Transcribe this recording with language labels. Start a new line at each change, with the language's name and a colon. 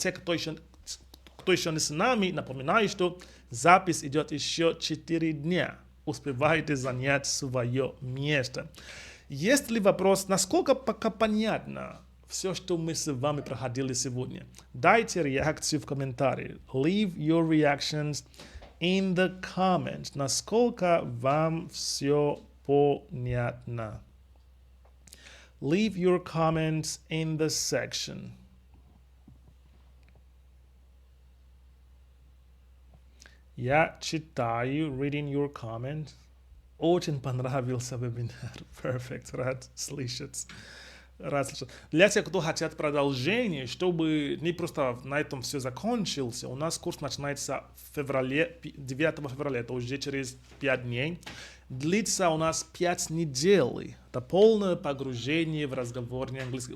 Russian: Те, кто еще не с нами, напоминаю, что запись идет еще 4 дня. Успевайте занять свое место. Есть ли вопрос, насколько пока понятно все, что мы с вами проходили сегодня? Дайте реакцию в комментарии.
English: Leave your reactions in the comments.
Russian: Насколько вам все понятно?
English: Leave your comments in the section.
Russian: Я читаю,
English: reading your comment.
Russian: Очень понравился вебинар.
English: Perfect.
Russian: Рад слышать. Для тех, кто хотят продолжение, чтобы не просто на этом все закончился, у нас курс начинается в феврале, 9 февраля, это уже через 5 дней. Длится у нас 5 недель. Это полное погружение в разговорный английский.